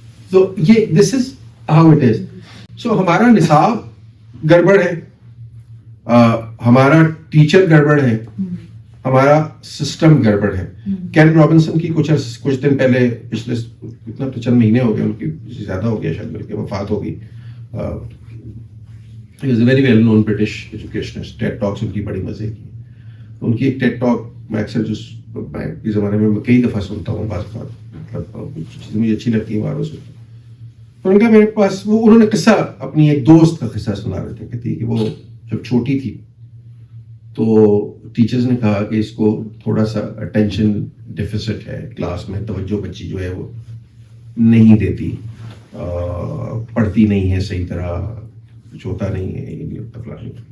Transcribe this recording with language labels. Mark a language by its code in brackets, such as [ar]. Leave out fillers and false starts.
[ur] تو یہ [en] This is how it is. [ur] سو ہمارا نصاب گڑبڑ ہے, ہمارا ٹیچر گڑبڑ ہے, ہمارا سسٹم گڑبڑ ہے. کین رابنسن کی کچھ دن پہلے, پچھلے اتنا تو چند مہینے ہو گئے, ان کی زیادہ ہو گیا شاید, بلکہ وفات ہو گئی. [en] He is a very well known British educationist. [ur] ٹیڈ ٹاکس ان کی بڑی مزے کی. ان کی ایک ٹیڈ ٹاک میں اکثر میں کے زمانے میں کئی دفعہ سنتا ہوں, بعض مطلب چیزیں مجھے اچھی لگتی ہیں باروں سے. تو ان کا میرے پاس وہ انہوں نے قصہ, اپنی ایک دوست کا قصہ سنا رہے تھے. کہتی کہ وہ جب چھوٹی تھی تو ٹیچرز نے کہا کہ اس کو تھوڑا سا اٹینشن ڈیفیسٹ ہے, کلاس میں توجہ بچی جو ہے وہ نہیں دیتی, پڑھتی نہیں ہے صحیح طرح, کچھ ہوتا نہیں ہے.